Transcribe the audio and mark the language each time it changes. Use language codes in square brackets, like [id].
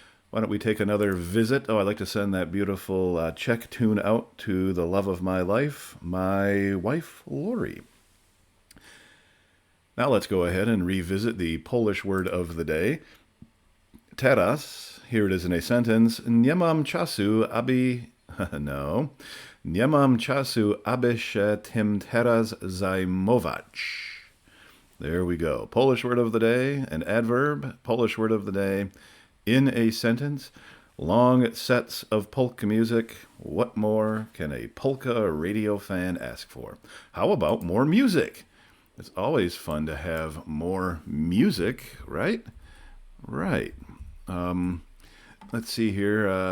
[en] Why don't we take another visit? Oh, I'd like to send that beautiful Czech tune out to the love of my life, my wife, Lori. Now let's go ahead and revisit the Polish word of the day. Teraz, here it is in a sentence. [pl] Nie mam czasu, aby... No. Nie mam czasu, aby się tym teraz zajmować. [en] There we go. Polish word of the day, an adverb, Polish word of the day, in a sentence. Long sets of polka music. What more can a polka radio fan ask for? How about more music? It's always fun to have more music, right? Right. Let's see here.